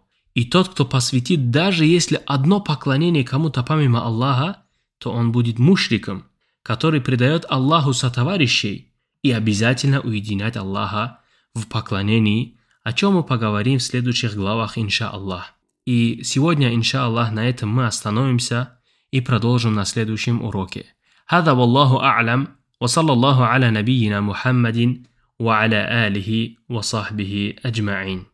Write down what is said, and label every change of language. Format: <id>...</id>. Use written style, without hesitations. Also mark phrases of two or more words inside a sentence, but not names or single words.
<ru>И тот, кто посвятит даже если одно поклонение кому-то помимо Аллаха, то он будет мушриком, который предает Аллаху сотоварищей, и обязательно уединять Аллаха в поклонении, о чем мы поговорим в следующих главах, иншааллах. И сегодня, иншааллах, на этом мы остановимся и продолжим на следующем уроке.</ru> <ar>هذا والله أعلم، وصلى الله على نبينا محمد، وعلى آله وصحبه أجمعين.</ar>